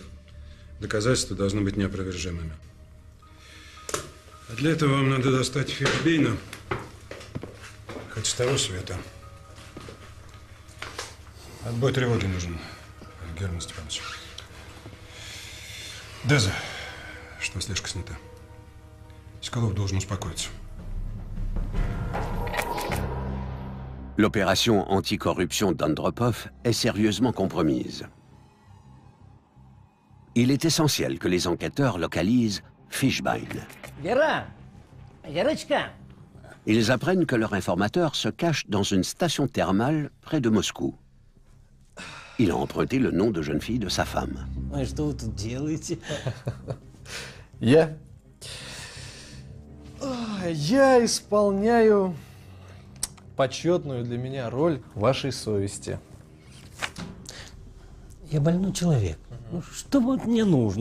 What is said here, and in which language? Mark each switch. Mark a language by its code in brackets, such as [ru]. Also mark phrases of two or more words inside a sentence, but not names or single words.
[ru] Доказательства должны быть неопровержимыми. А для этого вам надо достать Фишбейна, хоть с того света. Отбой тревоги нужен, Герман Степанович. Деза, что слежка снята. Соколов должен успокоиться. [fr] L'opération anticorruption d'Andropov est sérieusement compromise. Il est essentiel que les enquêteurs localisent Fishbein. [ru] Вера! Верочка! [fr] Ils apprennent que leur informateur se cache dans une station thermale près de Moscou. Il a emprunté le nom de jeune fille de sa femme. [ru] Ой, что вы тут делаете? Я исполняю почетную для меня роль вашей совести. Я больной человек. Ну, что вот мне нужно?